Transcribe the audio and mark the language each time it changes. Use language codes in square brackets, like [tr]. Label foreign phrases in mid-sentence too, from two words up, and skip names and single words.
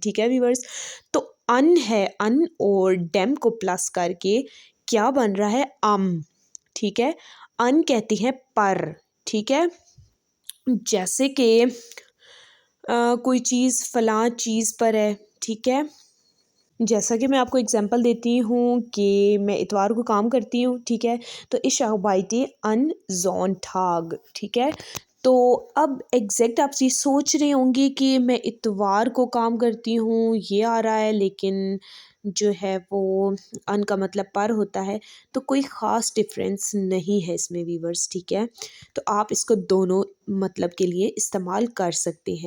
[hi] ठीक है व्यूअर्स, तो अन है, अन और डेम को प्लस करके क्या बन रहा है, ठीक है, अन कहती है पर। ठीक है, जैसे कि कोई चीज़ फलां चीज़ पर है। ठीक है, जैसा कि मैं आपको एग्जांपल देती हूँ कि मैं इतवार को काम करती हूँ। ठीक है, तो इस [de] arbeite an Sonntag। [hi] ठीक है, तो अब एग्जैक्ट आप ये सोच रहे होंगे कि मैं इतवार को काम करती हूँ, ये आ रहा है, लेकिन जो है वो अन का मतलब पर होता है, तो कोई ख़ास डिफरेंस नहीं है इसमें वीवर्स। ठीक है, तो आप इसको दोनों मतलब के लिए इस्तेमाल कर सकते हैं।